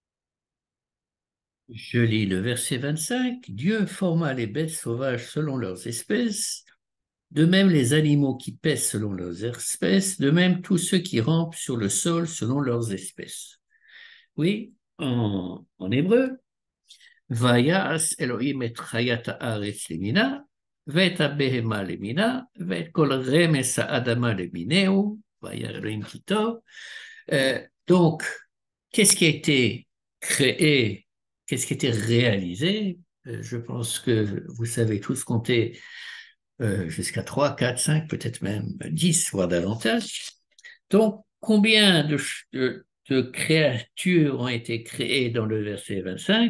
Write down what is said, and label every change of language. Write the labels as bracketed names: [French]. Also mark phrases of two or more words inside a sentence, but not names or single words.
[French] Je lis le verset 25. Dieu forma les bêtes sauvages selon leurs espèces, de même les animaux qui pèsent selon leurs espèces, de même tous ceux qui rampent sur le sol selon leurs espèces. Oui, en hébreu, [Hebrew] ויעש אלהים את חית הארץ למינה, ואת הבהמה למינה, ואת כל רמס האדמה למינהו, והיה אלוהים כי טוב. [French] Donc, qu'est-ce qui a été créé qu'est-ce qui était réalisé? Je pense que vous savez tous compter jusqu'à 3, 4, 5, peut-être même 10, voire davantage. Donc, combien de créatures ont été créées dans le verset 25?